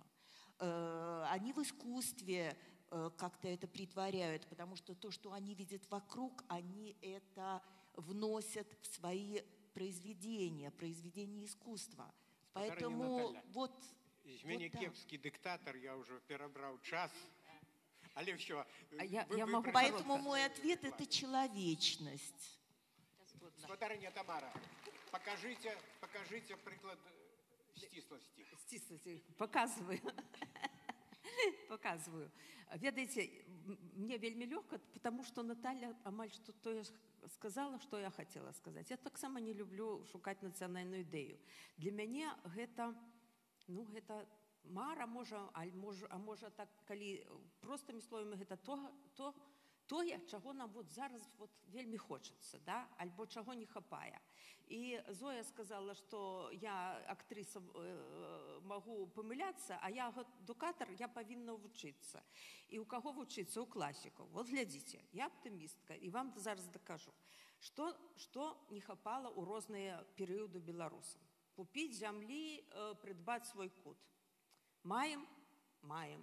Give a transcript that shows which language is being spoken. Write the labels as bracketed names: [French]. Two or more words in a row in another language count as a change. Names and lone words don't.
[Russian] Они в искусстве как-то это притворяют, потому что то, что они видят вокруг, они это вносят в свои произведения искусства. Поэтому вот... Из меня кепский диктатор, я уже перебрал час. [Belarusian] Але все. [Russian] Поэтому мой ответ – это человечность. [Belarusian] Спадарыня Тамара, покажите приклад стислости. Стислости. Показываю. Ведаеце, мне вельмі лёгка, [Russian] потому что Наталья амаль что то сказала, что я хотела сказать. Я [Belarusian] так само [Russian] не люблю шукать национальную идею. [Belarusian] Для мяне гэта, гэта мара, а можа так, калі простымі словамі, гэта тое, чаго нам вот зараз вот вельмі хочется, да? Альбо чаго не хапае. І Зоя сказала, [Russian] что я актриса могу [Belarusian] помыляться, а я адукатор, я павінна вучыцца. І у каго вучыцца? У класікаў. Вот глядзіце, я аптымістка, і вам зараз дакажу, што не хапала ў розныя перыяды беларусам. Купіць зямлі, прыдбаць свой кут. Маем? Маем.